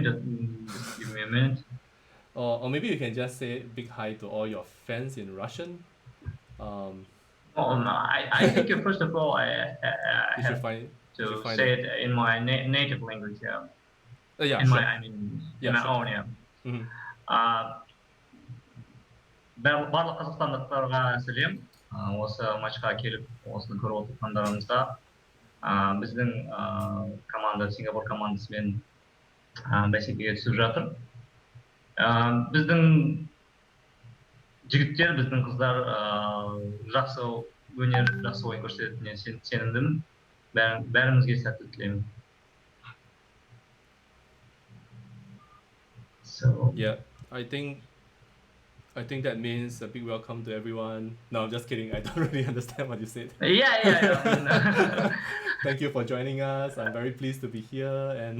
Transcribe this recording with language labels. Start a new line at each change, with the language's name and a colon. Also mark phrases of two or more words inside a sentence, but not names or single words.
English: Just give me a minute. Or maybe you can just say big hi to all your fans in Russian. Um, Oh no, I think first of all I you should have find you should to find say it. it in my native language. Yeah, Yeah, in my sure. I mean in Yeah, my sure. own. Yeah. Mm-hmm.
Kazakh: Uh, барлық қазақстандықтарға сәлем. Осы матчқа келіп осыны көріп отырғандарыңызға біздің команда Сингапур командасымен бәсекеге түсіп жатыр. Біздің жігіттер, біздің қыздар жақсы өнер, жақсы ойын көрсететініне сенімдімін. Бәрімізге сәттілік тілеймін.
English: So Yeah, I think that means a big welcome to everyone. No, I'm just kidding. I don't really understand what you said. yeah. I mean, Thank you for joining us. I'm very pleased to be here and